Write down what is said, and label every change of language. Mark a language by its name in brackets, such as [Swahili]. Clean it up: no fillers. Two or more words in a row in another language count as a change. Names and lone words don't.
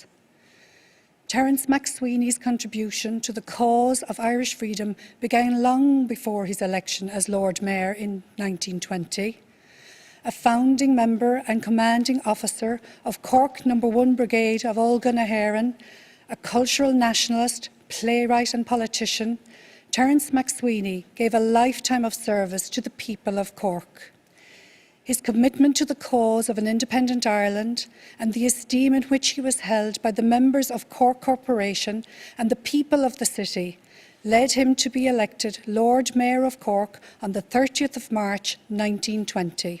[English] Terence MacSwiney's contribution to the cause of Irish freedom began long before his election as Lord Mayor in 1920. A founding member and commanding officer of Cork No. 1 Brigade of Olga na HÉireann, a cultural nationalist, playwright and politician, Terence MacSwiney gave a lifetime of service to the people of Cork. His commitment to the cause of an independent Ireland and the esteem in which he was held by the members of Cork Corporation and the people of the city led him to be elected Lord Mayor of Cork on the 30th of March 1920.